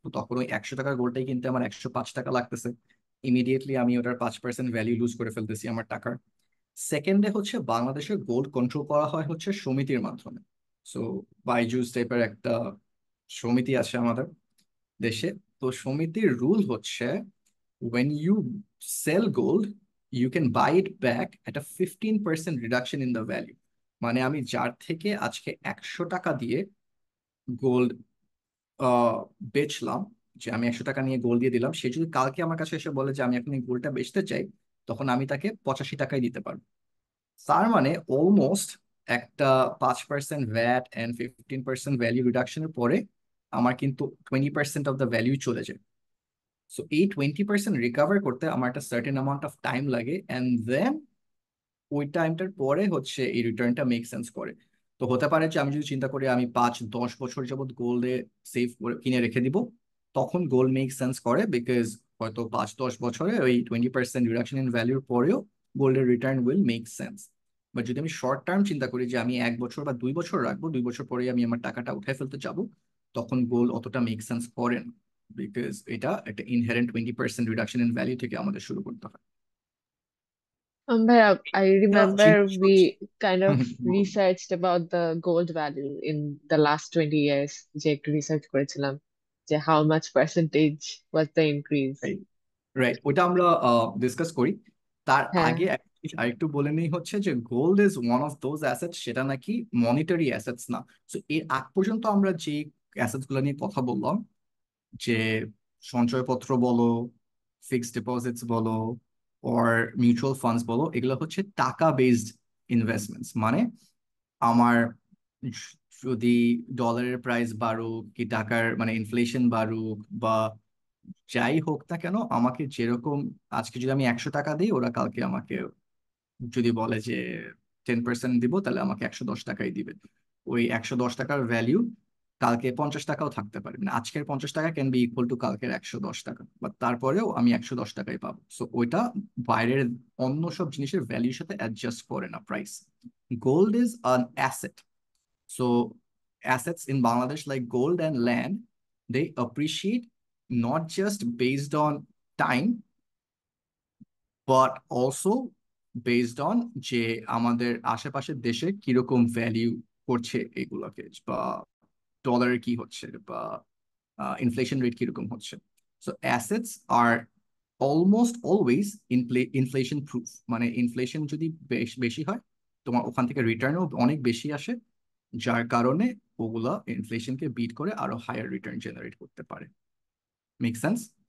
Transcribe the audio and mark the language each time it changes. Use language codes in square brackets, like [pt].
[bn] তো তখন ওই 100 টাকার গোল্ডটাই কিনতে আমার 105 টাকা লাগতেছে। ইমিডিয়েটলি আমি ওটার 5% ভ্যালু লুজ করে ফেলতেছি আমার টাকার। সেকেন্ডে হচ্ছে বাংলাদেশে গোল্ড কন্ট্রোল করা হয় হচ্ছে সমিতির মাধ্যমে। সো বাইজুস টাইপের একটা সমিতি আছে আমাদের দেশে। তো সমিতির রুল হচ্ছে [en] when you sell gold you can buy it back at a 15% reduction in the value। [bn] মানে আমি যার থেকে আজকে 100 টাকা দিয়ে গোল্ড বেচলাম, যে আমি 100 টাকা নিয়ে গোল্ড দিয়ে দিলাম, সে যদি কালকে আমার কাছে এসে বলে যে আমি এখন এই গোল্ডটা বেচতে চাই, তখন আমি তাকে 85 টাকায় দিতে পারবো। তার মানে অলমোস্ট একটা 5% ভ্যাট অ্যান্ড 15% ভ্যালু রিডাকশনের পরে আমার কিন্তু 20% অফ দ্য ভ্যালু চলে যায়। সো এই 20% রিকভার করতে আমার একটা সার্টেন অ্যামাউন্ট অফ টাইম লাগে, অ্যান্ড দেন ওই টাইমটার পরে হচ্ছে এই রিটার্নটা মেক সেন্স করে। তো হতে পারে যে আমি যদি চিন্তা করি আমি 5-10 বছর যাবত গোল্ডে সেভ করে কিনে রেখে দিব, তখন গোল্ড মেক সেন্স করে, বিকজ হয়তো 5-10 বছরে ওই 20% রিডাকশন ইন ভ্যালুর পরেও গোল্ডের return will make sense. But যদি আমি শর্ট টার্ম চিন্তা করি যে আমি 1 বছর বা 2 বছর রাখবো, 2 বছর পরে আমি আমার টাকাটা উঠে ফেলতে যাবো, তখন গোল্ড অতটা মেক সেন্স করে না, বিকজ এটা একটা ইনহেরেন্ট 20% রিডাকশন ইন ভ্যালু থেকে আমাদের শুরু করতে হয়। [en] Bhaiya, I [bn] এটা [en] remember [bn] জিনিস হচ্ছে। [en] we kind hmm, of [bn] হুম, বলুন। [en] researched about the gold value in the last 20 years. [bn] যে একটু রিসার্চ করেছিলাম যে [en] how much percentage was the increase. [bn] Right, ওইটা আমরা ডিসকাস করি। তার হ্যাঁ। আগে একটা জিনিস আরেকটু বলে নেই হচ্ছে যে [en] gold is one of those assets [bn] সেটা নাকি মনিটারি অ্যাসেটস না। সো এর আগ পর্যন্ত আমরা যে অ্যাসেটস গুলো নিয়ে কথা বললাম, যে সঞ্চয়পত্র বলো, ফিক্সড ডিপোজিটস বলো, ওর মিউচুয়াল ফান্ডস বলো, এগুলো হচ্ছে টাকা বেসড ইনভেস্টমেন্টস। মানে আমার যদি ডলারের প্রাইস বাড়ুক কি টাকার মানে ইনফ্লেশন বাড়ুক বা যাই হোক না কেন, আমাকে যেরকম আজকে যদি আমি 100 টাকা দিই, ওরা কালকে আমাকে যদি বলে যে 10% দিব, তাহলে আমাকে 110 টাকাই দিবে। ওই 110 টাকার ভ্যালিউ কালকে 50 টাকাও থাকতে পারে, মানে আজকের 50 টাকা ক্যান বি ইকুয়াল টু কালকের 110 টাকা, বা তারপরেও আমি 110 টাকাই পাবো। সো ওইটা বাইরের অন্য সব জিনিসের ভ্যালুর সাথে অ্যাডজাস্ট করে না price. [en] Gold is an asset. So assets in Bangladesh like gold and land, they appreciate not just based on time, but also based on [bn] যে আমাদের আশেপাশের দেশে কিরকম ভ্যালিউ করছে এগুলোকে, বা ডলারের কি হচ্ছে বা ইনফ্লেশন রেট কিরকম হচ্ছে। সো অ্যাসেটস আর অলমোস্ট অলওয়েজ ইনফ্লেশন প্রুফ, মানে ইনফ্লেশন যদি বেশি হয় তোমার ওখান থেকে রিটার্নও অনেক বেশি আসে, যার কারণে ওগুলা ইনফ্লেশনকে বিট করে আরো হায়ার রিটার্ন জেনারেট করতে পারে। [en] Make sense?